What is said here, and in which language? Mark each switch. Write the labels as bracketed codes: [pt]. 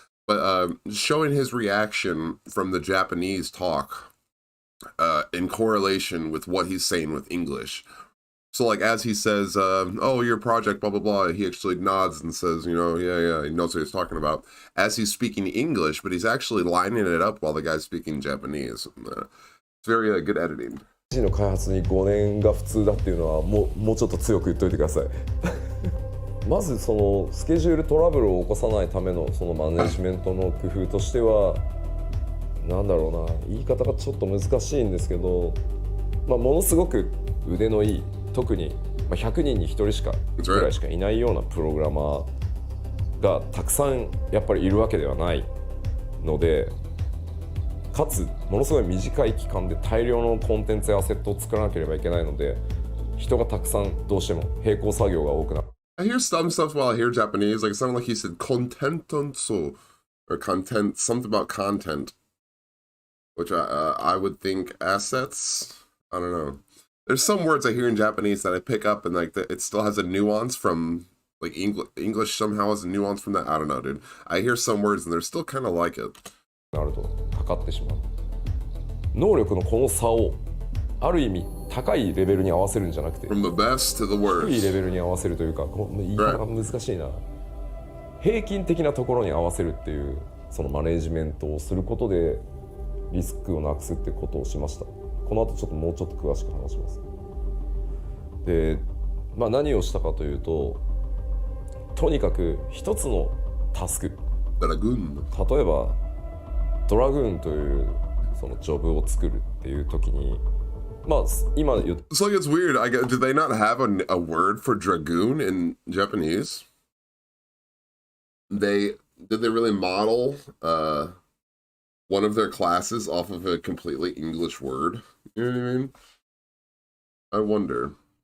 [en] but showing his reaction from the Japanese talk in correlation with what he's saying with English. So like as he says, oh, your project, blah, blah, blah, he actually nods and says, you know, yeah, he knows what he's talking about. As he's speaking English, but he's actually lining it up while the guy's speaking Japanese. It's very good editing. [ja] の開発に5年が普通だっていうのはもうちょっと強く言っといてくださいまずそのスケジュールトラブルを起こさないためのそのマネジメントの工夫としてはなんだろうな言い方がちょっと難しいんですけど、ものすごく腕のいい特に100人に1人しかぐらいしかいないようなプログラマーがたくさんやっぱりいるわけではないのでかつものすごい短い期間で大量のコンテンツやアセットを作らなければいけないので人がたくさんどうしても並行作業が多くなる。 [en] I hear some stuff while I hear Japanese, like it sounded like he said contentonso or content, something about content, which I would think assets. I don't know. There's some words I hear in Japanese that I pick up and like it still has a nuance from like English somehow has a nuance from that. I don't know, dude. I hear some words and they're still kind of like it. [ja] なるとかかってしまう能力のこの差をある意味高いレベルに合わせるんじゃなくて [en] From the best to the worst. [ja] 低いレベルに合わせるというか言い方が難しいな平均的なところに合わせるっていうそのマネージメントをすることでリスクをなくすってことをしましたこの後ちょっともうちょっと詳しく話しますで、何をしたかというととにかく一つのタスク例えばドラグーンというそのジョブを作るっていう時に今言った [en] So it's weird. Do they not have a word for dragoon in Japanese? Did they really model one of their classes off of a completely English word? You know what I mean? I wonder.